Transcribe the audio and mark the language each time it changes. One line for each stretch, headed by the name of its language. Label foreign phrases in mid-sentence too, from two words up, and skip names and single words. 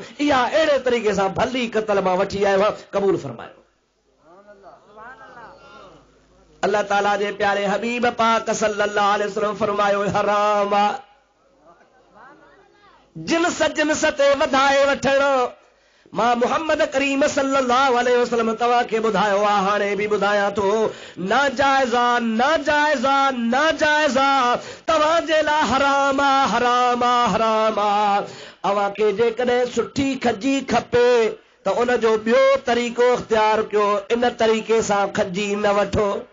Sindhi: इहा अहिड़े तरीक़े सां भली कतल मां वठी आयो आहे। क़बूल फरमायो। अल्लाह ताला जे प्यारे हबीब पाक
Arabic: صلى الله عليه وسلم
Sindhi: फरमायो, हराम आहे जिन्स जिन्स ते वधाए वठणु। मां मुहम्मद करीम
Arabic: صلى الله عليه وسلم
Sindhi: तव्हां खे ॿुधायो आहे, हाणे बि ॿुधायां थो, नाजाइज़ा नाजाइज़ा नाजाइज़ा तव्हांजे लाइ हराम आहे, हराम आहे, हराम आहे। अव्हां खे जेकॾहिं सुठी खजी खपे त उन जो ॿियो तरीक़ो इख्तियार कयो, इन तरीक़े सां खजी न वठो।